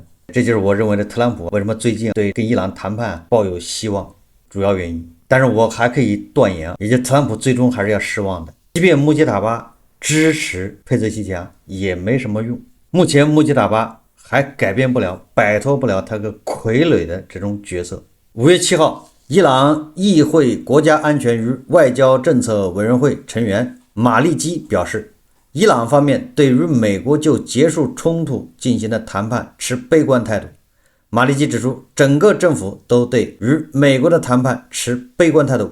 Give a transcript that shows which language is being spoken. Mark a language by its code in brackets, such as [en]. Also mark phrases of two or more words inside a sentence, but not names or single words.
[zh] 這就是我認為的特朗普為什麼最近對跟伊朗談判抱有希望主要原因。但是我還可以斷言，也就特朗普最終還是要失望的，即便穆吉塔巴支持佩斯希奇揚也沒什麼用。目前穆吉塔巴還改變不了，擺脫不了他個傀儡的這種角色。5月7號，伊朗議會國家安全與外交政策委員會成員馬利基表示，伊朗方面對於美國就結束衝突進行的談判持悲觀態度。馬利基指出，整個政府都對與美國的談判持悲觀態度。